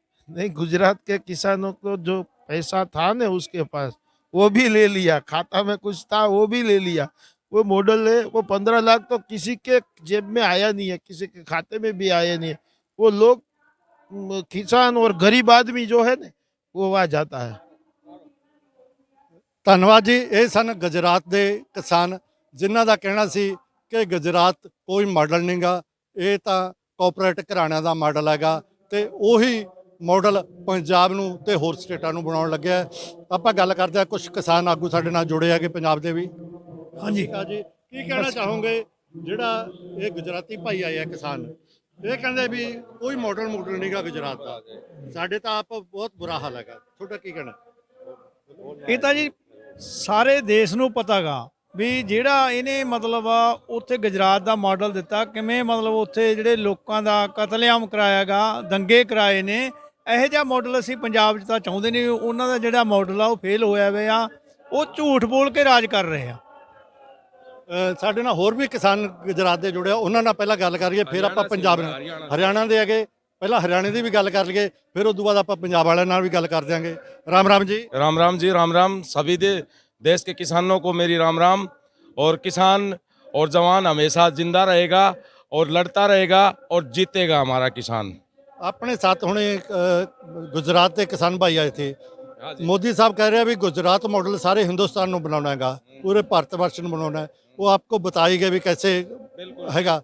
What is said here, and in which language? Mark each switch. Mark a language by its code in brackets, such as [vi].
[hi] नहीं, गुजरात के किसानों को जो पैसा था ना उसके पास, वो भी ले लिया, खाता में कुछ था वो भी ले लिया। वो मॉडल है, वो 15 लाख तो किसी के जेब में आया नहीं है, किसी के खाते में भी आया नहीं है। वो लोग किसान और गरीब आदमी जो है ना, वो वहाँ जाता है। [pa] ਧੰਨਵਾਦ ਜੀ। ਇਹ ਸਨ ਗੁਜਰਾਤ ਦੇ ਕਿਸਾਨ, ਜਿਨ੍ਹਾਂ ਦਾ ਕਹਿਣਾ ਸੀ ਕਿ ਗੁਜਰਾਤ ਕੋਈ ਮਾਡਲ ਨਹੀਂਗਾ, ਇਹ ਤਾਂ ਕਾਰਪੋਰੇਟ ਘਰਾਣਿਆਂ ਦਾ ਮਾਡਲ ਹੈਗਾ ਤੇ ਉਹੀ ਮਾਡਲ ਪੰਜਾਬ ਨੂੰ ਤੇ ਹੋਰ ਸਟੇਟਾਂ ਨੂੰ ਬਣਾਉਣ ਲੱਗਿਆ। ਆਪਾਂ ਗੱਲ ਕਰਦੇ ਹਾਂ, ਕੁਝ ਕਿਸਾਨ ਆਗੂ ਸਾਡੇ ਨਾਲ ਜੁੜੇ ਹੈਗੇ ਪੰਜਾਬ ਦੇ ਵੀ। ਹਾਂਜੀ ਜੀ, ਕੀ ਕਹਿਣਾ ਚਾਹੋਗੇ ਜਿਹੜਾ ਇਹ ਗੁਜਰਾਤੀ ਭਾਈ ਆਏ ਆ ਕਿਸਾਨ, ਇਹ ਕਹਿੰਦੇ ਵੀ ਕੋਈ ਮਾਡਲ ਨਹੀਂਗਾ ਗੁਜਰਾਤ ਦਾ, ਸਾਡੇ ਤਾਂ ਆਪ ਬਹੁਤ ਬੁਰਾ ਹਾਲ ਹੈਗਾ, ਤੁਹਾਡਾ ਕੀ ਕਹਿਣਾ? ਇਹ ਤਾਂ ਜੀ ਸਾਰੇ ਦੇਸ਼ ਨੂੰ ਪਤਾਗਾ ਵੀ ਜਿਹੜਾ ਇਹਨੇ ਮਤਲਬ ਉੱਥੇ ਗੁਜਰਾਤ ਦਾ ਮਾਡਲ ਦਿੱਤਾ, ਕਿਵੇਂ ਮਤਲਬ ਉੱਥੇ ਜਿਹੜੇ ਲੋਕਾਂ ਦਾ ਕਤਲੇਆਮ ਕਰਾਇਆਗਾ, ਦੰਗੇ ਕਰਾਏ ਨੇ, ਇਹੋ ਜਿਹਾ ਮਾਡਲ ਅਸੀਂ ਪੰਜਾਬ 'ਚ ਤਾਂ ਚਾਹੁੰਦੇ ਨਹੀਂ। ਉਹਨਾਂ ਦਾ ਜਿਹੜਾ ਮਾਡਲ ਆ ਉਹ ਫੇਲ ਹੋਇਆ ਹੋਇਆ, ਉਹ ਝੂਠ ਬੋਲ ਕੇ ਰਾਜ ਕਰ ਰਹੇ ਆ। ਸਾਡੇ ਨਾਲ ਹੋਰ ਵੀ ਕਿਸਾਨ ਗੁਜਰਾਤ ਦੇ ਜੁੜੇ ਆ, ਉਹਨਾਂ ਨਾਲ ਪਹਿਲਾਂ ਗੱਲ ਕਰੀਏ, ਫਿਰ ਆਪਾਂ ਪੰਜਾਬ ਨਾਲ, ਹਰਿਆਣਾ ਦੇ ਹੈਗੇ, ਪਹਿਲਾਂ ਹਰਿਆਣੇ ਦੀ ਵੀ ਗੱਲ ਕਰ ਲਈਏ, ਫਿਰ ਉਸ ਤੋਂ ਬਾਅਦ ਆਪਾਂ ਪੰਜਾਬ ਵਾਲਿਆਂ ਨਾਲ ਵੀ ਗੱਲ ਕਰ ਦਿਆਂਗੇ। [hi] राम राम जी। राम राम जी, राम राम। सभी देश के किसानों को मेरी राम राम। और किसान और जवान हमेशा जिंदा रहेगा और लड़ता रहेगा और जीतेगा हमारा किसान। अपने साथ होने गुजरात के किसान भाई आए थे। मोदी साहब कह रहे हैं भी गुजरात मॉडल सारे हिंदुस्तान में बनाना है, पूरे भारत वर्ष में बनाना है। वो आपको बताई गई भी कैसे हैगा।